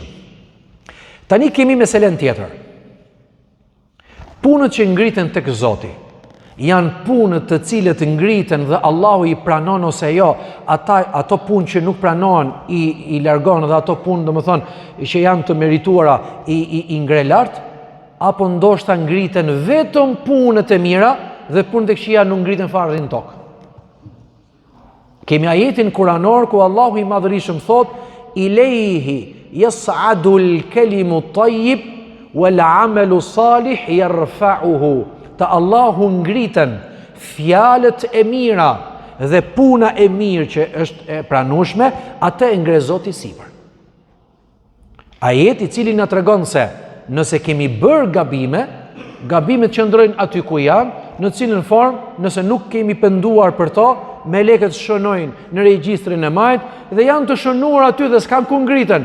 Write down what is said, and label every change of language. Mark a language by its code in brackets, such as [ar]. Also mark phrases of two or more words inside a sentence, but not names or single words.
[sq] Tani kemi meselen tjetër. Punët që ngriten tek Zoti janë punët të cilët ngriten dhe Allahu i pranon ose jo, ato punë që nuk pranohen i largon, dhe ato punë, domethënë, që janë të merituara i ngre lart, apo ndoshta ngriten vetëm punët e mira dhe punët e këqija nuk ngriten fare në tokë. Kemi ajetin kuranor ku Allahu i madhërisëm thot: [ar] "إليه يصعد الكلم الطيب والعمل الصالح يرفعه." [sq] Te Allahu ngriten fjalët e mira dhe puna e mirë që është e pranueshme, atë e ngre Zoti sipër. Ajeti i cili na tregon se nëse kemi bërë gabime, gabimet qëndrojnë aty ku janë, në cilën formë, nëse nuk kemi penduar për to, melekët shënojnë në regjistrin e majt dhe janë të shënuar aty dhe s'kan ku ngriten.